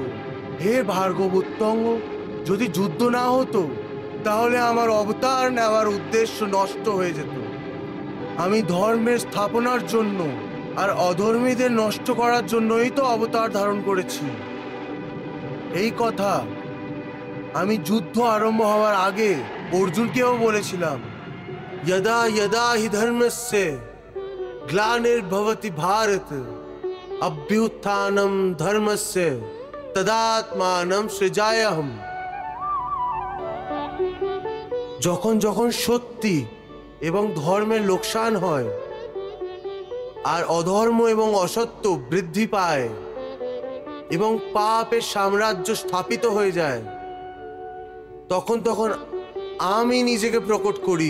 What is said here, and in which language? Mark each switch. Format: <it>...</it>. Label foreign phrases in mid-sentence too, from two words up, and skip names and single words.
<bn>হে ভার্গবোত্তম, যদি যুদ্ধ না হতো তাহলে আমার অবতার নেওয়ার উদ্দেশ্য নষ্ট হয়ে যেত। আমি ধর্মের স্থাপনার জন্য আর অধর্মীদের নষ্ট করার জন্যই তো অবতার ধারণ করেছি। এই কথা আমি যুদ্ধ আরম্ভ হওয়ার আগে অর্জুনকেও বলেছিলাম।</bn> <sa>यदा यदा हि धर्मस्य ग्लानिर्भवति भारत अभ्युत्थानं धर्मस्य तदात्मानं सृजाम्यहम्।</sa> <bn>যখন যখন সত্যি এবং ধর্মের লোকসান হয়, আর অধর্ম এবং অসত্য বৃদ্ধি পায় এবং পাপের সাম্রাজ্য স্থাপিত হয়ে যায়, তখন আমি নিজেকে প্রকট করি।</bn>